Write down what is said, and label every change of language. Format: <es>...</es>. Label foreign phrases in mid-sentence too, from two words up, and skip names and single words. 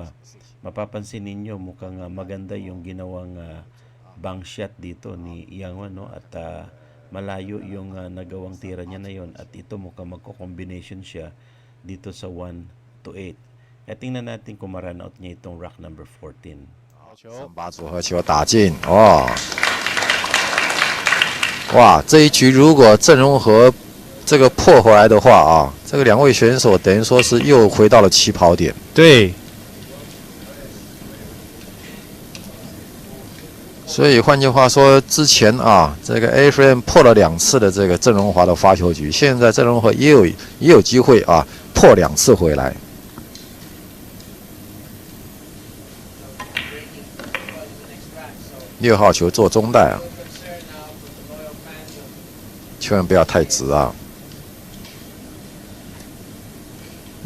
<tl>Mapapansin ninyo mukhang maganda yung ginawang</tl> <en>bank shot</en> <tl>dito ni Yang Hua, no? At malayo yung nagawang tira niya na yon at ito mukhang magko-combination siya dito sa 1-8. At tingnan natin kung ma-run out niya itong</tl> <en>rack number</en> <tl>14.</tl> <zh>3 把组合球打进哦。哇，这一局如果郑容和这个破回来的话啊，这个2位选手等于说是又回到了起跑点。对。所以换句话说，之前啊，这个 Efren 破了2次的这个郑容华的发球局，现在郑容和也有机会啊破2次回来。6号球做中带啊，千万不要太直啊。</zh>